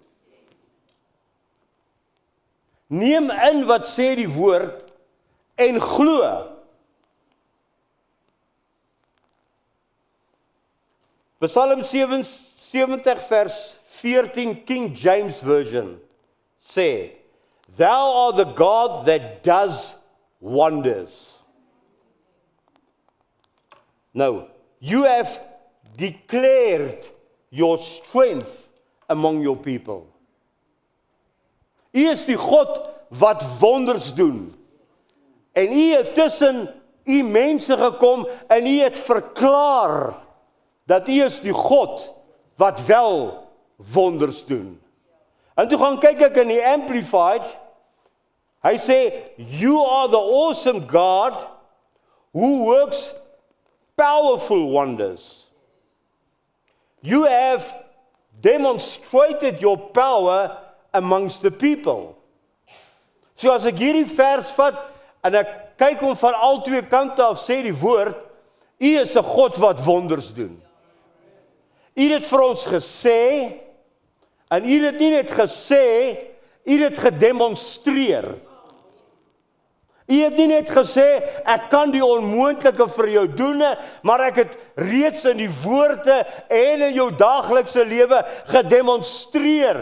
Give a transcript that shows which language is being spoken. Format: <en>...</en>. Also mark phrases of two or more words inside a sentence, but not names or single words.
<af>Neem in wat sê die woord en glo. Psalm 77 vers 14 King James Version sê,</af> <en>Thou art the God that does wonders. No, you have declared your strength among your people.</en> <af>U is die God wat wonders doen. En u het tussen u mense gekom en u het verklaar dat u is die God wat wel wonders doen. En toe gaan kyk ek in die Amplified, hy sê,</af> <en>You are the awesome God who works powerful wonders. You have demonstrated your power amongst the people.</en> <af>So as ek hierdie vers vat, en ek kyk hom van al twee kante af, sê die woord, U is 'n God wat wonders doen. U het dit vir ons gesê, en U het dit nie net gesê, U het dit gedemonstreer. U het nie net gesê, ek kan die onmoontlike vir jou doen, maar ek het reeds in die woorde en in jou daaglikse lewe gedemonstreer.</af>